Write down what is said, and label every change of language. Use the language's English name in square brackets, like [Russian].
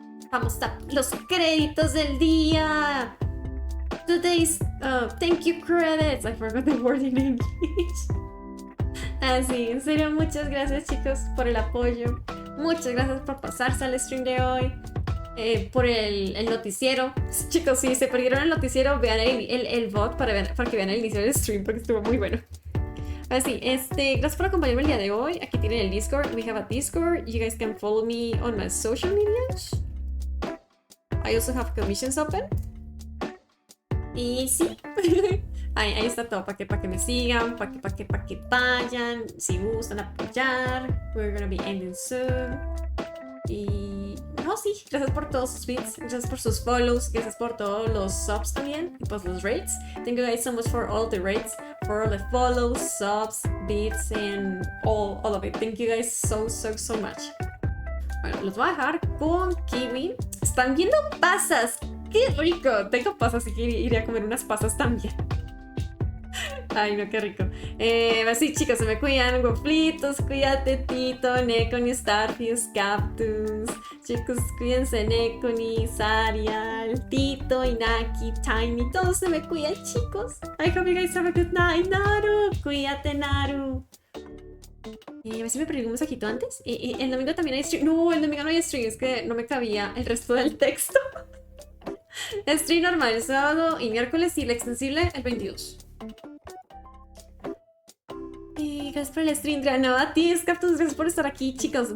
[Spanish] Vamos a los créditos del día. [English] Today's thank you credits. I forgot the word in English. [Spanish] Así, en serio, muchas gracias, chicos, por el apoyo. Muchas gracias por pasarse al stream de hoy. Por el noticiero. Chicos, si se perdieron el noticiero, vean el bot para que vean el inicio del stream, porque estuvo muy bueno. Así, gracias por acompañarme el día de hoy. Aquí tienen el Discord. [English] We have a Discord. You guys can follow me on my social medias. I also have commissions open. [Spanish] Y sí, ahí está todo para que me sigan, para que vayan, si gustan apoyar. [English] We're gonna be ending soon. [Spanish] Y no, sí, gracias por todos sus bits, gracias por sus follows, gracias por todos los subs también y pues los rates. [English] Thank you guys so much for all the rates, for all the follows, subs, bits and all of it. Thank you guys so much. [Spanish] Bueno, los voy a dejar con Kiwi. Están viendo pasas. qué rico. Tengo pasas, así que iré a comer unas pasas también. Ay, no, qué rico. Así, chicos, se me cuidan. Wafflitos, cuídate, Tito, Neconi, Starfius, Cactus. Chicos, cuídense, Neconi, Sarial, Tito, Inaki, Tiny. Todos se me cuidan, chicos. [English] I hope you guys have a good night, Naru. [Spanish] Cuídate, Naru. A ver si me perdí un mensajito antes. El domingo también hay stream. No, el domingo no hay stream. Es que no me cabía el resto del texto. Stream normal el sábado y miércoles y el extensible el 22. Gracias por el stream, no, a ti, Scaptus, gracias por estar aquí, chicos.